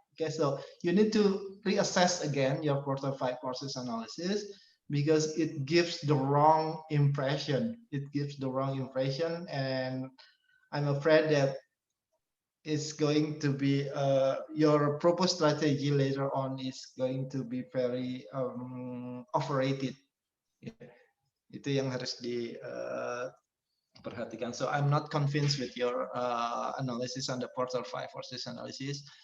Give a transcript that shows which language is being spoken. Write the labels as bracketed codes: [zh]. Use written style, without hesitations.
[en] Okay, so you need to reassess again your quarter 5 forces analysis because it gives the wrong impression. It gives the wrong impression, and I'm afraid that it's going to be your proposed strategy later on is going to be very overrated. [id] Itu yang harus diperhatikan. [en] So I'm not convinced with your analysis on the quarter 5 forces analysis.